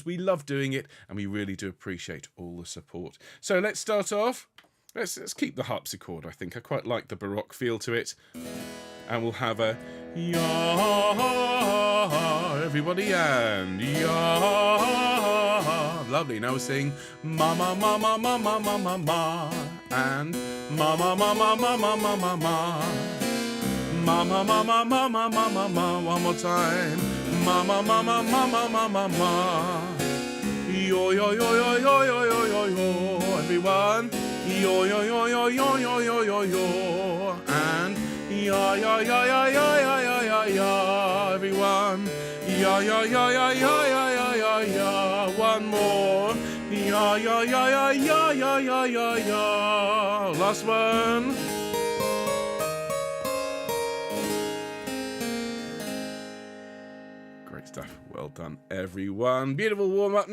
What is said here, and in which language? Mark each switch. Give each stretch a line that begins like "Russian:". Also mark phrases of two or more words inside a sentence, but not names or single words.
English: We love doing it, and we really do appreciate all the support. So let's start off. Let's keep the harpsichord, I think. I quite like the Baroque feel to it. And we'll have a ya, everybody, and ya. Lovely. Now we're singing ma ma ma ma ma ma ma ma ma, and ma ma ma ma ma ma ma ma ma, ma ma ma ma ma ma ma ma ma. One more time. Ma ma ma ma ma ma ma ma ma. Yo yo yo yo yo yo yo yo yo. Everyone. Yo yo yo yo yo yo yo yo yo. And ya ya ya ya ya ya ya ya ya. Everyone. Ya ya ya ya ya ya ya ya ya. One more. Ya ya ya ya ya ya ya ya ya. Last one. Great stuff. Well done, everyone. Beautiful warm up.